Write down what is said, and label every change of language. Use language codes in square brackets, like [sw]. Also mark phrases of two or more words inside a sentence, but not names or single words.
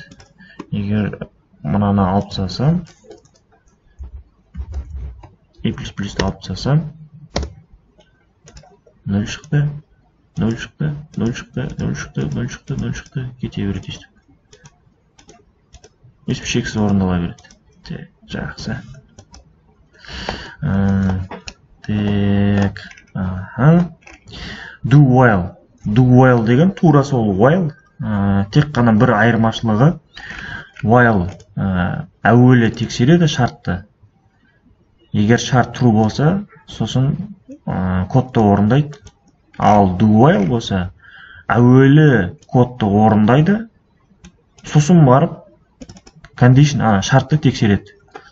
[kk] Егер мұнаны алып тастасам, i++-ті алып тастасам, 0 шықты, 0 шықты, 0 шықты, 0 шықты, 0 шықты, 0 шықты, кете береді естіп. Өсіп шексіз орындала береді. Жақсы. Так. [en] Do while. Do while [kk] деген тура сол while. Тек қана бір айырмашылығы. While әуелі тексереді шартты. Егер шарт true болса, сосын кодты орындайды. Ал [en] do while [kk] болса, әуелі кодты орындайды, сосын барып condition, шартты тексереді.